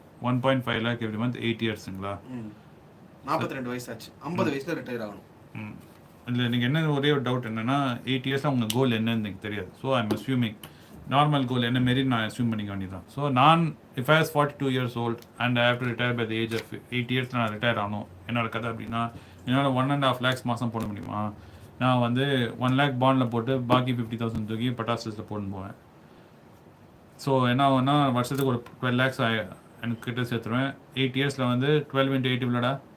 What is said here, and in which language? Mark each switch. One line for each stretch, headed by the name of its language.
English: 1.5 lakh every month, 8 yearsங்களா?
Tamil: 42 வயசு ஆச்சு. 50 வயசுல ரிட்டையர் ஆகணும். இல்லை, நீங்கள் என்ன ஒரே ஒரு டவுட் என்னென்னா 8 இயர்ஸாக உங்கள் கோல் என்னன்னு எனக்கு தெரியாது.
English: so I am assuming
Tamil: normal கோல் என்ன மாரி நான் அஸ்யூம் பண்ணிக்க வேண்டியதான்.
English: so நான் if I was 42 years old and I have to retire by the age of 8 years
Tamil: நான் ரிட்டையர் ஆகணும். என்னோட கதை அப்படின்னா என்னால் 1.5 lakhs மாதம் போட முடியுமா? நான் வந்து 1 lakh பாண்டில் போட்டு பாக்கி 50,000 தூக்கி பட்டாசஸில் போட்டு போவேன். ஸோ என்ன ஆகும்னா வருஷத்துக்கு ஒரு 12 lakhs எனக்கு கிட்ட சேர்த்துருவேன். 8 இயர்ஸில் வந்து 12 into 8 இவ்வளோடா?